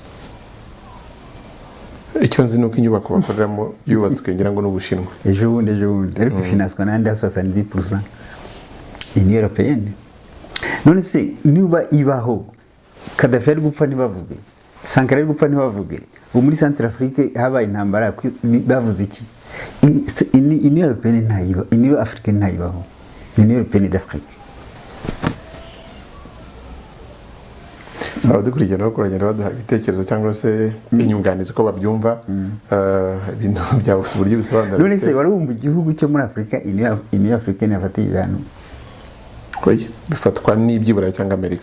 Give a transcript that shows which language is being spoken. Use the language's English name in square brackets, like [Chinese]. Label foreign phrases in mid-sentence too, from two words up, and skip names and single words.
[Kinyarwanda] icyo nzi nuko inyubako bakoreramo yubatswe ngira ngo n'Ubushinwa ejo bundi ariko ifinanswa nande ya 70% Union Européenne none se niba ibaho Kadhafi ari gupfa ntibavuge Sankara ari gupfa ntibavuge ubu muri Centrafrique habaye intambara bavuze iki Union Européenne ntayiba Union Africaine ntayibaho Union Européenne d'Afrique abadukurikirana bakoranyira baduha ibitekerezo cyangwa se inyunganizi ko babyumva ibintu byabo ufite uburyo bisobanura none se wari wumva igihugu cyo muri Afurika Union Africaine yafatiye ibihano oya bifatwa n'ibyiburayi cyangwa Amerika